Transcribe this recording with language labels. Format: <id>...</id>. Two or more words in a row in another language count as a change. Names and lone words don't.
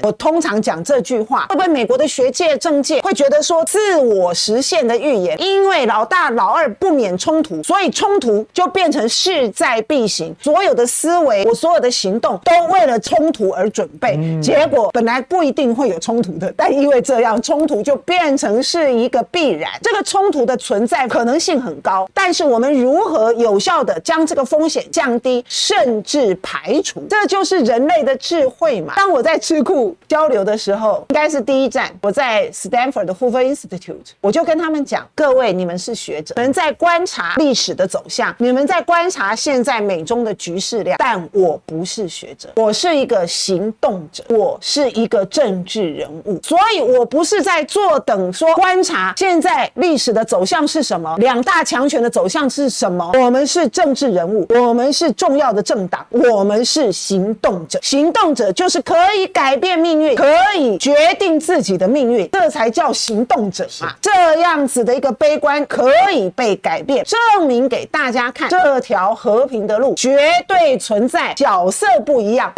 <zh>我通常講這句話，會不會美國的學界政界會覺得說自我實現的預言，因為老大老二不免衝突，所以衝突就變成勢在必行，所有的思維，我所有的行動都為了衝突而準備，結果本來不一定會有衝突的，但因為這樣衝突就變成是一個必然。這個衝突的存在可能性很高，但是我們如何有效的将這個風險降低甚至排除，這就是人類的智慧嘛。當我在智庫交流的時候，應該是第一站，我在 Stanford 的 Hoover Institute， 我就跟他們講，各位，你們是學者，你们在觀察歷史的走向，你們在觀察現在美中的局勢量，但我不是學者，我是一個行動者，我是一個政治人物，所以我不是在坐等說觀察現在歷史的走向是什麼，兩大強權的走向是什麼。我們是政治人物，我們是重要的政黨，我們是行動者。行動者就是可以改變命運，可以決定自己的命運，這才叫行動者嘛。這樣子的一個悲觀可以被改變，證明給大家看，這條和平的路絕對存在，角色不一樣。</zh>